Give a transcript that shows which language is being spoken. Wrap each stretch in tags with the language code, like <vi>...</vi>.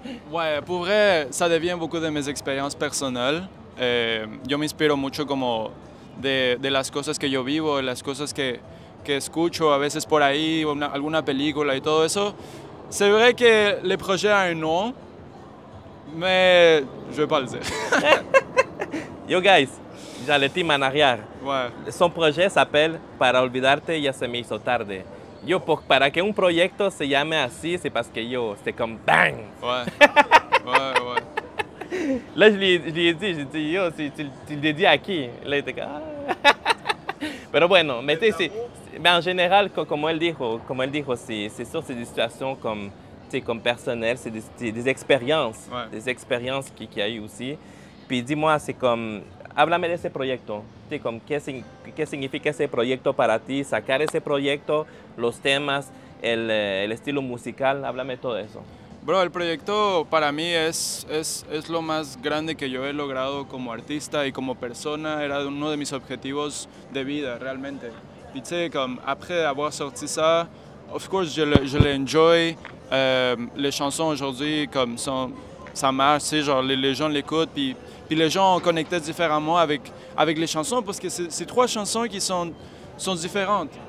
<fr>Ouais, pour vrai, ça devient beaucoup de mes expériences personnelles.</fr> <es>Yo me inspiro mucho como de las cosas que yo vivo, de las cosas que escucho a veces por ahí, alguna película y todo eso.</es> <fr>C'est vrai que le projet a un nom, mais je vais pas le dire. Yo, guys, j'ai le team en arrière. Ouais. Son projet s'appelle Para olvidarte, ya se me hizo tarde.</fr> <es>Yo, para que un proyecto se llame así,</es> <fr>c'est parce que c'est comme bang! Ouais. Ouais. Là, je lui ai dit, j'ai dit, yo, tu le dédies à qui? Là, il était comme, ah.</fr> <es>Pero bueno,</es> <fr>mais en général, comme elle dit, c'est sûr, c'est des situations comme personnelles, c'est des expériences, ouais. Des expériences qu'il y a eu aussi. Puis dis-moi, c'est comme,</fr> <es>háblame de ese proyecto, comme, ¿qué significa ese proyecto para ti? Sacar ese proyecto, los temas, el estilo musical, háblame de todo eso. Bro, el proyecto para mí es lo más grande que yo he logrado como artista y como persona. Era uno de mis objetivos de vida, realmente.</es> <fr>Puis tu sais, comme après avoir sorti ça,</fr> <en>of course,</en> <fr>je le enjoy. Les chansons aujourd'hui, comme ça marche, tu sais, genre les gens l'écoutent, puis les gens ont connecté différemment avec les chansons parce que c'est 3 chansons qui sont différentes.</fr>